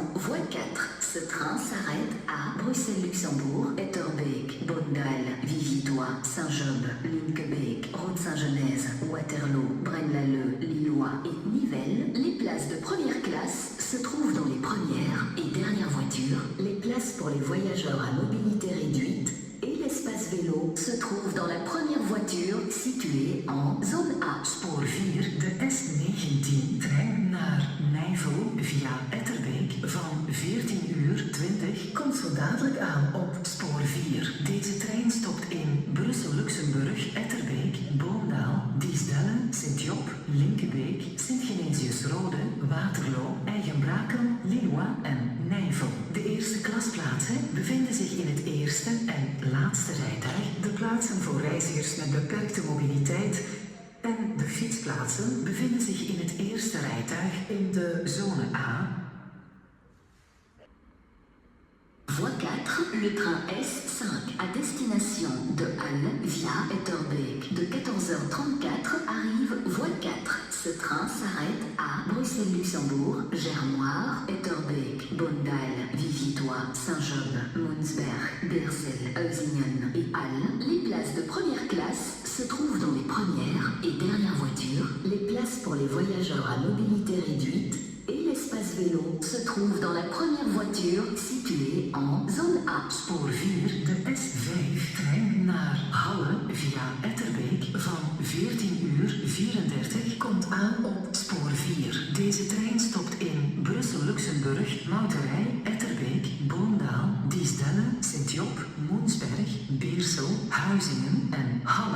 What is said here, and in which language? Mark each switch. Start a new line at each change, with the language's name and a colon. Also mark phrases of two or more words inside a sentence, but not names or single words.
French: Voie 4, ce train s'arrête à Bruxelles-Luxembourg, Etterbeek, Bondal, Vividois, Saint-Job, Linkebeek, Rode-Saint-Genèse, Waterloo, Braine-l'Alleud, Lillois et Nivelles. Les places de première classe se trouvent dans les premières et dernières voitures. Les places pour les voyageurs à mobilité réduite et l'espace vélo se trouve dans la première voiture située en zone A.
Dutch: Spoor 4, de S19 trein naar Nijvel via Etterbeek van 14:20 komt zo dadelijk aan op spoor 4. Deze trein stopt in Brussel-Luxemburg, Etterbeek, Boondaal, Diesdelle, Sint-Job, Linkebeek, Sint-Genesius-Rode, Waterloo, Eigenbrakel, Lillois en Nijvel. De eerste klasplaatsen bevinden zich in het eerste en laatste rijtuig. De plaatsen voor reizigers met beperkte mobiliteit en de fietsplaatsen bevinden zich in het eerste rijtuig in de zone A.
French: Voie 4, le train S5 à destination de Halle via Etterbeek de 14h34 arrive. Voie 4, ce train s'arrête à Bruxelles-Luxembourg, Germoire, Etterbeek, Bondal, Vividois, Saint-Job, Monsberg, Beersel, Huizingen et Halle. Les places de première classe se trouvent dans les premières et dernières voitures. Les places pour les voyageurs à mobilité réduite et l'espace vélo se trouve dans la première voiture située en zone A.
Dutch: Spoor 4, de S5 trein naar Halle via Etterbeek van 14:34 komt aan op spoor 4. Deze trein stopt in Brussel-Luxemburg, Mouterij, Etterbeek, Boondaal, Diesdelle, Sint-Job, Moensberg, Beersel, Huizingen en Halle.